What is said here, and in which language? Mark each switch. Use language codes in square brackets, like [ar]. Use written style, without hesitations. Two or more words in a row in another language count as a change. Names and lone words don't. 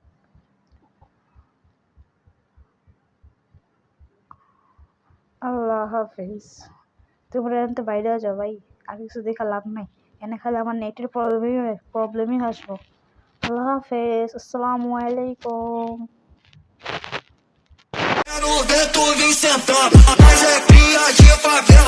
[bn] আল্লাহ হাফিজ। তোমরা এনতে বাইরে যাও ভাই, আর কিছু দেখা লাভ নাই, এনে খালি আমার [en] net problem [bn] আসবো। আল্লাহ হাফেজ, [ar] السلام عليكم. [pt] O vento vem sentando, mas é cria de família.